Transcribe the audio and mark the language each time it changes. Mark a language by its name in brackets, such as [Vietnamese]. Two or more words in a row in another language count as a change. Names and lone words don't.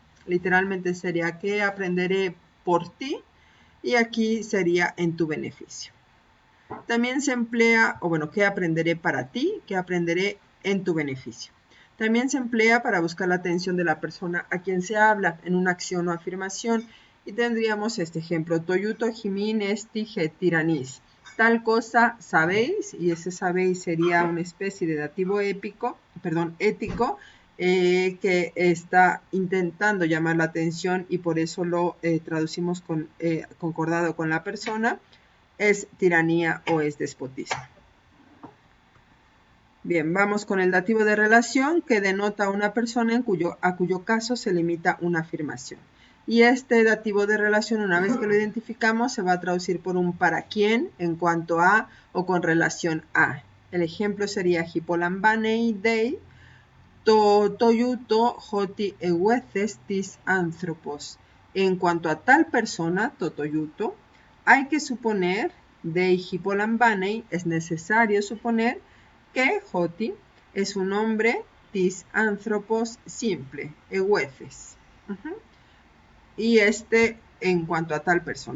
[Spanish] Literalmente sería que aprenderé por ti, y aquí sería en tu beneficio. También se emplea, o bueno, que aprenderé para ti, que aprenderé en tu beneficio. También se emplea para buscar la atención de la persona a quien se habla en una acción o afirmación, y tendríamos este ejemplo: [Greek] τοιοῦτο ὑμῖν ἐστι τυραννίς. [Spanish] Tal cosa sabéis, y ese sabéis sería una especie de dativo ético, que está intentando llamar la atención, y por eso lo traducimos concordado con la persona. Es tiranía o es despotismo. Bien, vamos con el dativo de relación, que denota a una persona a cuyo caso se limita una afirmación. Y este dativo de relación, una vez que lo identificamos, se va a traducir por un para quién, en cuanto a o con relación a. El ejemplo sería [Greek] ὑπολαμβάνειν δεῖ τοιοῦτο ὅτι εὐηθής τις ἄνθρωπος. [Spanish] En cuanto a tal persona, totoyuto, hay que suponer, [Greek] δεῖ ὑπολαμβάνειν, [Spanish] es necesario suponer que hoti es un hombre, [Greek] τις ἄνθρωπος [Spanish] simple, eueces. Y en cuanto a tal persona.